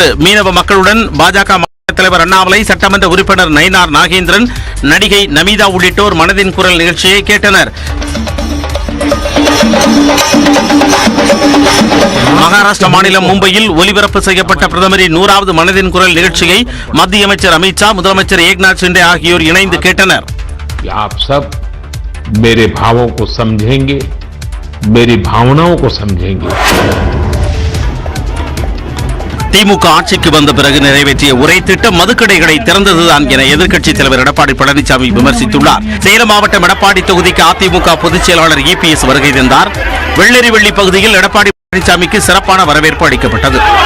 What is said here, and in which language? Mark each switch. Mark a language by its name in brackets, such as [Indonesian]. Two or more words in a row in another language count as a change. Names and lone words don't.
[Tamil] மீனவ மக்களுடன் பாஜக தலைவர் அண்ணாமலை, சட்டமன்ற உறுப்பினர் நயினார் நாகேந்திரன், நடிகை நமீதா உள்ளிட்டோர் மனதின் குரல் நிகழ்ச்சியை கேட்டனர். மகாராஷ்டிரா மாநிலம் மும்பையில் ஒலிபரப்பு செய்யப்பட்ட பிரதமரின் 100வது மனதின் குரல் நிகழ்ச்சியை மத்திய அமைச்சர் அமித் ஷா, முதலமைச்சர் ஏக்நாத் ஷிண்டே ஆகியோர் இணைந்து கேட்டனர். [Hindi] आप सब मेरे भावों को समझेंगे, मेरी भावनाओं को समझेंगे. [Tamil] திமுக ஆட்சிக்கு வந்த பிறகு நிறைவேற்றிய ஒரே திட்டம் மதுக்கடைகளை திறந்ததுதான் என எதிர்க்கட்சித் தலைவர் எடப்பாடி பழனிசாமி விமர்சித்துள்ளார். சேலம் மாவட்டம் எடப்பாடி தொகுதிக்கு அதிமுக பொதுச் செயலாளர் EPS வருகை தந்தார். வெள்ளரிவெள்ளி பகுதியில் எடப்பாடி பழனிசாமிக்கு சிறப்பான வரவேற்பு அளிக்கப்பட்டது.